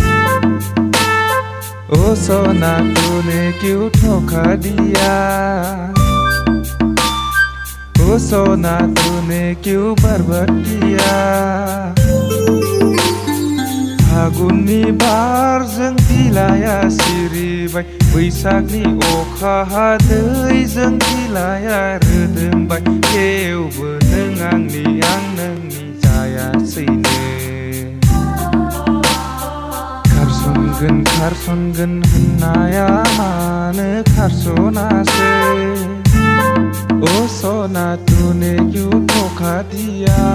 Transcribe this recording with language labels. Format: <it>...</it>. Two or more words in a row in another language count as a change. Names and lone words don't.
<hi>ओ सोना तूने क्यों धोखा दिया ओ सोना तूने क्यों दिया</hi> <brx>फागुननि बारजों बिलाइया सिरिबाय बैसागनि अखा हादैजों बिलाइया रोदोमबाय थेवबो नों आंनि आं नोंनि जायासैनो खारसनगोन होननाया मानो खारसनासै</brx> <hi>ओ सोना तूने क्यों धोखा दिया</hi>